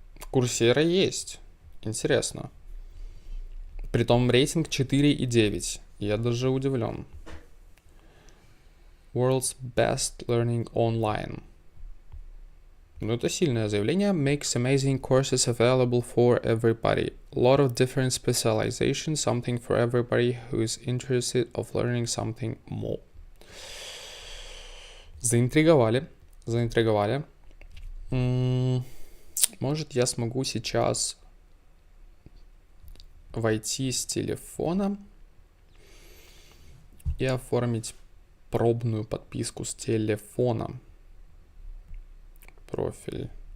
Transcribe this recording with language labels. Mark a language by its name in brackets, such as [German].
[Russian] Курсера есть. Интересно. Притом рейтинг 4,9. Я даже удивлен. [English] World's Best Learning Online. [Russian] Ну, это сильное заявление. [English] Makes amazing courses available for everybody. A lot of different specializations. Something for everybody who is interested of learning something more. [Russian] Заинтриговали. Может, я смогу сейчас войти с телефона и оформить пробную подписку с телефона. Профиль.